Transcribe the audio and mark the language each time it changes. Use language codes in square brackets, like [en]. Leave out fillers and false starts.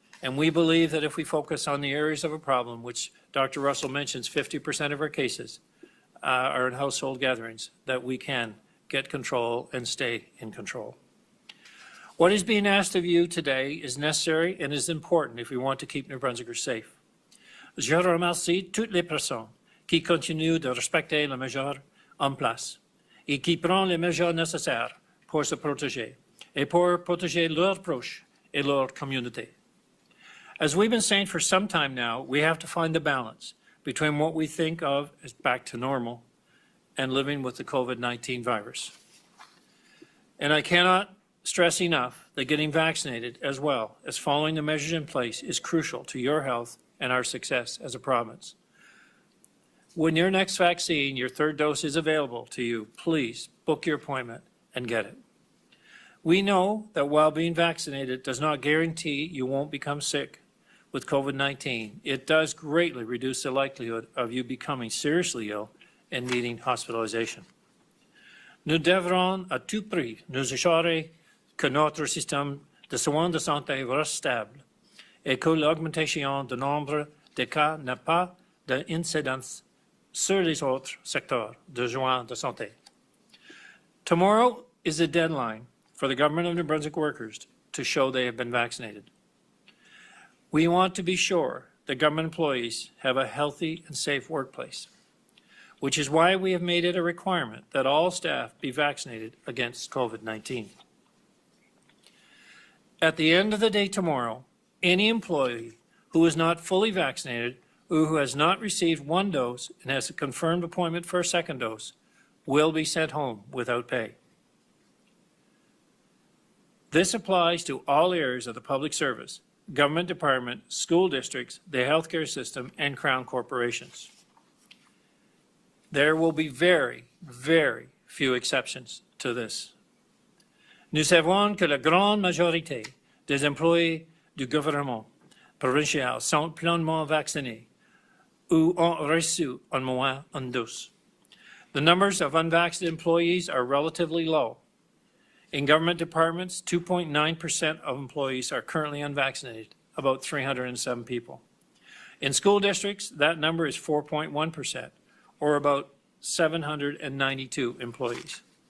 [en] And we believe that if we focus on the areas of a problem, which Dr. Russell mentions 50% of our cases are in household gatherings, that we can get control and stay in control. What is being asked of you today is necessary and is important if we want to keep New Brunswickers safe. [fr] Je remercie toutes les personnes qui continuent de respecter les mesures en place et qui prennent les mesures nécessaires pour se protéger et pour protéger leurs proches et leur communauté. [en] As we've been saying for some time now, we have to find the balance between what we think of as back to normal and living with the COVID-19 virus. And I cannot stress enough that getting vaccinated as well as following the measures in place is crucial to your health and our success as a province. When your next vaccine, your third dose, is available to you, please book your appointment and get it. We know that while being vaccinated does not guarantee you won't become sick with COVID-19, it does greatly reduce the likelihood of you becoming seriously ill and needing hospitalization. [fr] Nous devrons à tout prix nous assurer que notre système de soins de santé reste stable et que l'augmentation du nombre de cas n'a pas d'incidence sur les autres secteurs de soins de santé. [en] Tomorrow is the deadline for the Government of New Brunswick workers to show they have been vaccinated. We want to be sure that government employees have a healthy and safe workplace, which is why we have made it a requirement that all staff be vaccinated against COVID-19. At the end of the day tomorrow, any employee who is not fully vaccinated or who has not received one dose and has a confirmed appointment for a second dose will be sent home without pay. This applies to all areas of the public service, government department, school districts, the healthcare system, and Crown corporations. There will be very, very few exceptions to this. [fr] Nous savons que la grande majorité des employés du gouvernement provincial sont pleinement vaccinés ou ont reçu au moins une dose. [en] The numbers of unvaccinated employees are relatively low. In government departments, 2.9% of employees are currently unvaccinated, about 307 people. In school districts, that number is 4.1%, or about 792 employees.